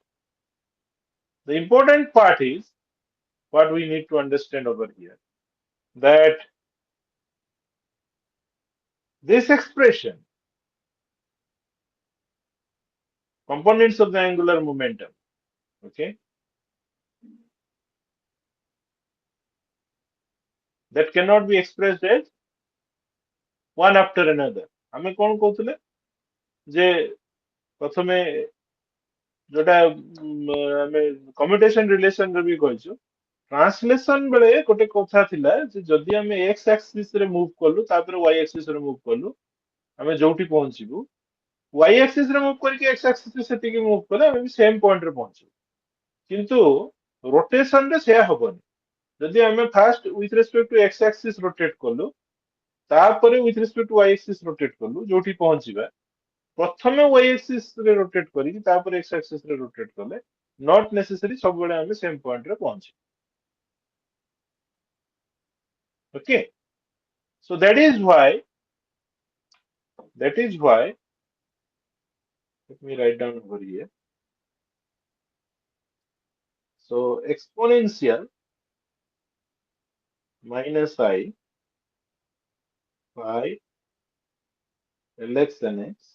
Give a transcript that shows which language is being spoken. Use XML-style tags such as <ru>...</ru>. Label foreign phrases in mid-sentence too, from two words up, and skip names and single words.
<en>The important part is what we need to understand over here, that this expression, components of the angular momentum, okay, that cannot be expressed as one after another.</en> <or>ଆମେ କଣ କହୁଥିଲେ ଯେ ପ୍ରଥମେ ଯୋଉଟା ଆମେ</or> <en>commutation relation</en> <or>ରେ ବି କହିଛୁ, ଟ୍ରାନ୍ସଲେସନ ବେଳେ ଗୋଟେ କଥା ଥିଲା ଯେ ଯଦି ଆମେ x axis ରେ ମୁଭ୍ କଲୁ ତାପରେ y axis ରେ ମୁଭ୍ କଲୁ, ଆମେ ଯୋଉଠି ପହଞ୍ଚିବୁ, y axis ରେ ମୁଭ୍ କରିକି x axis ରେ ସେତିକି ମୁଭ୍ କଲେ ଆମେ ବି</or> <en>same point</en> <or>ରେ ପହଞ୍ଚିବୁ। କିନ୍ତୁ ରୋଟେସନ ରେ ସେୟା ହବନି। ଯଦି ଆମେ</or> <en>first with respect to</en> <or>x axis ରୋଟେଟ୍ କଲୁ, ତାପରେ</or> <en>with respect to</en> <or>y axis ରୋଟେଟ୍ କଲୁ, ଯୋଉଠି ପହଞ୍ଚିବା, ପ୍ରଥମେ y axis ରେ ରୋଟେଟ୍ କରିକି ତାପରେ x axis ରେ ରୋଟେଟ୍ କଲେ</or> <en>not necessary</en> <or>ସବୁବେଳେ ଆମେ</or> <en>same point</en> <or>ରେ ପହଞ୍ଚିବୁ।</or> <en>Okay, so that is why let me write down over here. So exponential minus I phi Lx nx</en>